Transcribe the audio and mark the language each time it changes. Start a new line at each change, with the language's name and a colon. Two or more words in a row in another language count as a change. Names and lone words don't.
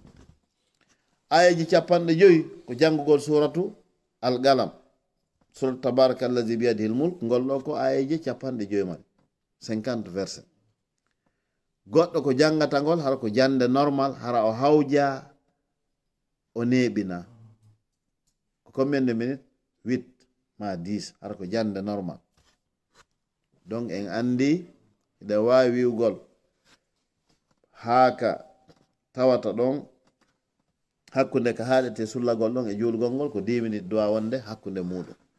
Fula: ayaji 50 ko janngugol
Arabic: سورة القلم، سورة تبارك الذي بيده الملك,
Fula: ngol ɗo ko ayaji 50 50 verset. goɗɗo ko jangata ngol hara ko jande normal, hara o hawja o neɓina ko
French: combien de minutes
Fula: 8 ma 10 hara ko jande normal. donc en andi ɓe wawi wiwgol haaka tawata ɗon hakkunde ka haɗete sullagol ɗon e julgol ngol ko 10 minutes dowa wonde hakkunde muɗum.